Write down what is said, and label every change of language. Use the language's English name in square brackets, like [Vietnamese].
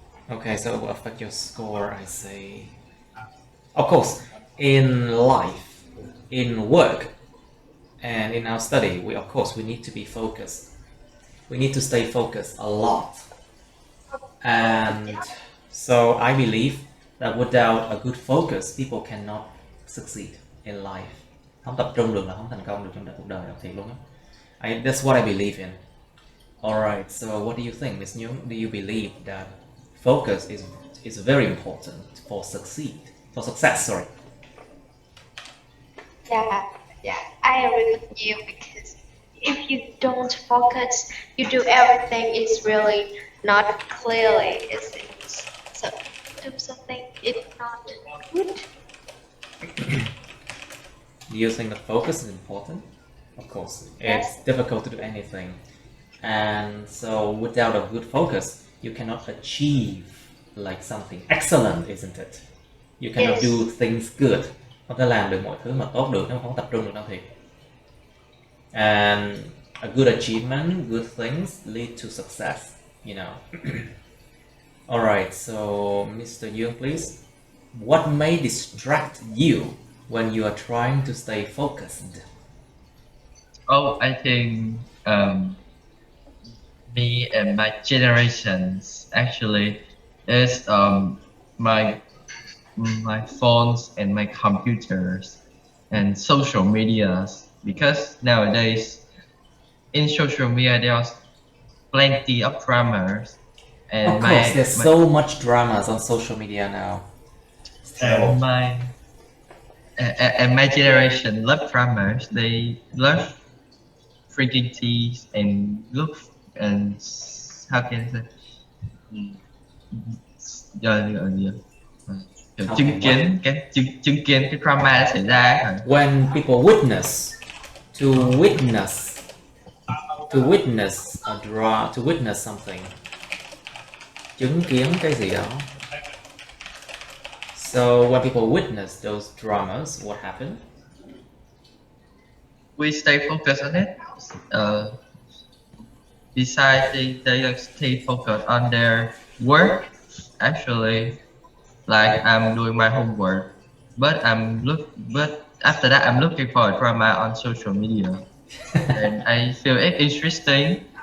[English] Okay, so it will affect your score, I see. Of course, in life, in work, and in our study, we need to be focused. We need to stay focused a lot. And so I believe that without a good focus, people cannot succeed in life. [Vietnamese] Không tập trung được là không thành công được trong cuộc đời, thiệt luôn á. [English] That's what I believe in. Alright, so what do you think, Miss Nhung? Do you believe that focus is very important for success, sorry? Yeah, I agree with you because if you don't focus, you do everything is really not clearly. So do something it's not good. Do you think that focus is important? Of course. Yes. It's difficult to do anything. And so without a good focus, you cannot achieve like something excellent, isn't it? You cannot do things good. [Vietnamese] Không thể làm được mọi thứ mà tốt được nếu không tập trung được đâu thiệt. [English] And a good achievement, good things lead to success, you know. Alright, so Mr. Young, please. What may distract you when you are trying to stay focused? Oh, I think me and my generations actually is my phones and my computers and social medias, because nowadays in social media there's plenty of dramas, and Of course, there's so much dramas on social media now. It's terrible. and my generation love dramas. They love drinking teas and look, and how can I say, [Vietnamese] giờ kiểu [English] How [Vietnamese] chứng [English] can [Vietnamese] kiến chứng kiến cái drama đã xảy ra ấy. [English] When people to witness something, [Vietnamese] chứng kiến cái gì đó. [English] So when people witness those dramas, what happened? We stay focused on it. Besides, they stay focused on their work. Actually, like I'm doing my homework, but after that I'm looking for a drama on social media, and I feel it interesting.